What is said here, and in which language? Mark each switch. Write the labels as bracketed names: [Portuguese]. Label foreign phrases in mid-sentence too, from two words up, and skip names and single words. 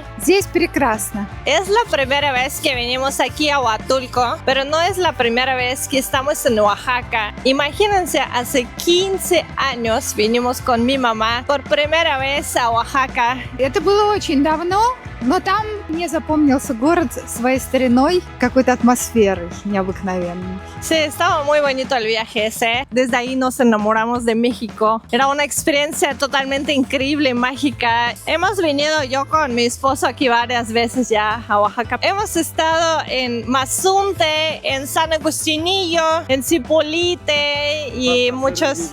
[Russian] Здесь прекрасно. [Spanish] Es la primera vez que venimos aquí a Huatulco, pero no es la primera vez que estamos en Oaxaca. Imagínense, hace 15 años vinimos con mi mamá por primera vez a Oaxaca. [Russian] Это было очень давно, но там мне запомнился город своей стариной, какой-то атмосферой необыкновенной. [Spanish] Sí, estaba muy bonito el viaje ese. Desde ahí nos enamoramos de México. Era una experiencia totalmente increíble, mágica. Hemos venido yo con mi esposo aquí varias veces ya a Oaxaca. Hemos estado en Mazunte, en San Agustinillo, en Zipolite y muchos...